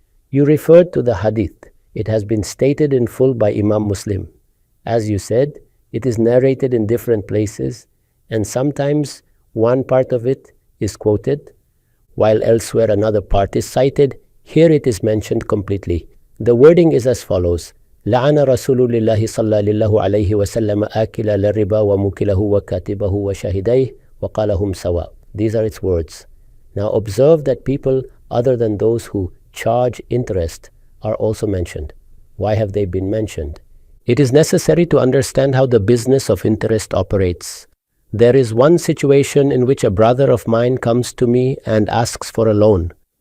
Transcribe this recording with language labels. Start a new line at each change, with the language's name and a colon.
English: You referred to the hadith. It has been stated in full by Imam Muslim. As you said, it is narrated in different places, and sometimes one part of it is quoted, while elsewhere another part is cited. Here it is mentioned completely. The wording is as follows:
Arabic: لعن رسول الله صلى الله عليه وسلم آكل الربا وموكله وكاتبه وشاهديه وقالهم سواء.
English: These are its words. Now observe that people other than those who charge interest are also mentioned. Why have they been mentioned? It is necessary to understand how the business of interest operates. There is one situation in which a brother of mine comes to me and asks for a loan.